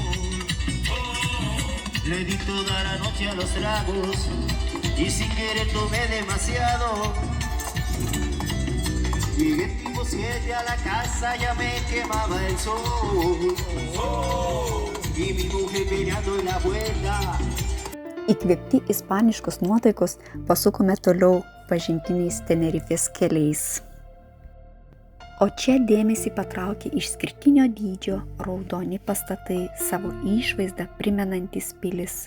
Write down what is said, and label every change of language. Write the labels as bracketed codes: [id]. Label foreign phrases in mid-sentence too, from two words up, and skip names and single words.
[es] Le di toda la noche a los tragos y sin querer tomé demasiado. Llegué tipo 7 a la casa, ya me quemaba el sol. Y mi mujer peleando en la puerta. [lt] Įkvėpti ispaniškos nuotaikos pasukome toliau pažintiniais Tenerifės keliais. O čia dėmesį patraukė išskirtinio dydžio raudoni pastatai, savo išvaizdą primenantys pilis.